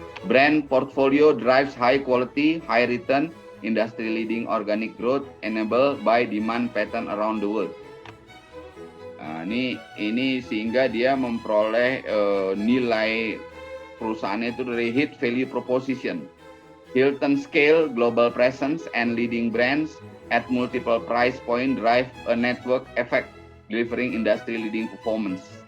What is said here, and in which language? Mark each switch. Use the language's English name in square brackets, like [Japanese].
[English] Brand portfolio drives high quality, high return, industry leading organic growth enabled by demand pattern around the world. [Indonesian] Nah, ini sehingga dia memperoleh nilai perusahaannya itu dari hit value proposition. [English] Hilton scale, global presence, and leading brands at multiple price point drive a network effect, delivering industry leading performance.